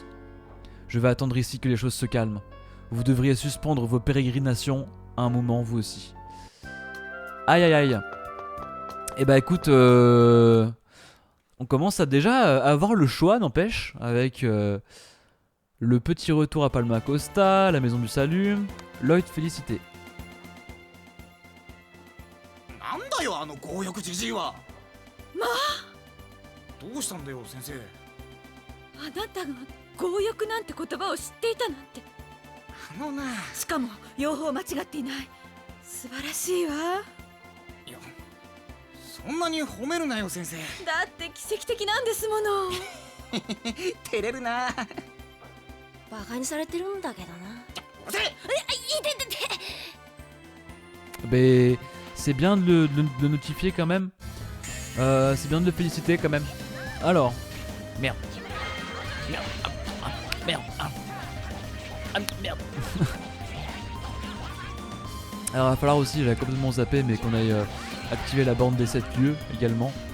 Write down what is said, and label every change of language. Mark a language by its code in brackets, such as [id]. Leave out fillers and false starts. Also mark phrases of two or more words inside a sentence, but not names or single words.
[fr] Je vais attendre ici que les choses se calment. Vous devriez suspendre vos pérégrinations à un moment, vous aussi. Aïe aïe aïe. Eh bah écoute, on commence à déjà avoir le choix, n'empêche, avec le petit retour à Palma Costa, la maison du salut, Lloyd félicité. [ja] なんだよあの強欲じじいは。まあどうしたんだよ先生。あなたが強欲なんて言葉を知っていたなんて。あのな。しかも用法間違っていない。素晴らしいわ。いやそんなに褒めるなよ先生。だって奇跡的なんですもの。照れるな。バカにされてるんだけどな。うるせえ。 [fr] Mais c'est bien de le notifier quand même. C'est bien de le féliciter quand même. Alors. Merde. Merde. Merde. Merde. Alors il va falloir aussi, j'avais complètement zappé, mais qu'on aille activer la borne des 7 lieux également.